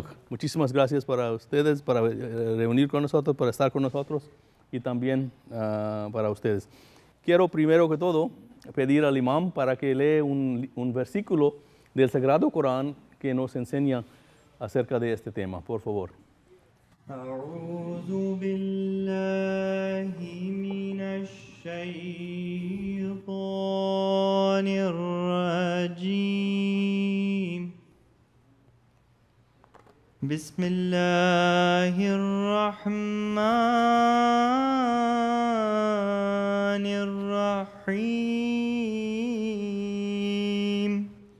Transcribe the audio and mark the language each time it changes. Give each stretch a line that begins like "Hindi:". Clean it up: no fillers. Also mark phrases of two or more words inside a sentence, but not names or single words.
Spanish: Muchísimas gracias para ustedes, para reunir con nosotros, para estar con nosotros y también para ustedes. Quiero primero que todo pedir al imam para que lea un versículo del Sagrado Corán que nos enseña acerca de este tema, por favor.
Arabic: أعوذ بالله من الشيطان الرجيم بسم الله الرحمن الرحيم